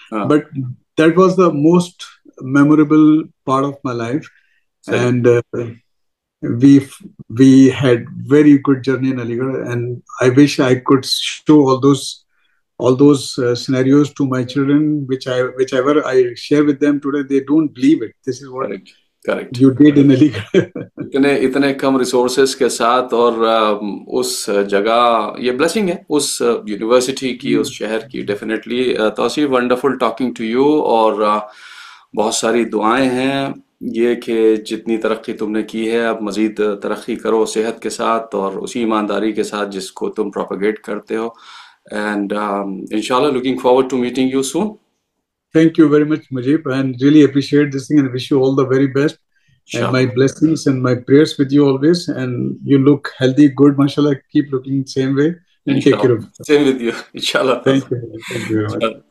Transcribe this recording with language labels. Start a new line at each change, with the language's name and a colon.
English: But that was the most memorable part of my life. And we had very good journey in Aligarh, and I wish I could show all those scenarios to my children, whichever I share with them today. They don't believe it. This is what Correct. You did in Aligarh.
Hindi: इतने कम resources के साथ और उस जगह, ये blessing है उस university की, उस शहर की। Definitely Tausif,
English: wonderful talking to you,
Hindi: और बहुत सारी दुआएं हैं ये कि जितनी तरक्की तुमने की है अब मज़ीद तरक्की करो सेहत के साथ और उसी ईमानदारी के साथ जिसको तुम प्रोपेगेट करते हो।
English: And इंशाल्लाह looking forward to meeting you soon. Thank you very much, Mujib, and really appreciate this thing and wish you all the very best. And my blessings and my prayers with you always. And you look healthy, good, mashallah. Keep looking the same way. And take care of you. Same with you, inshallah. Thank you. Thank you very much.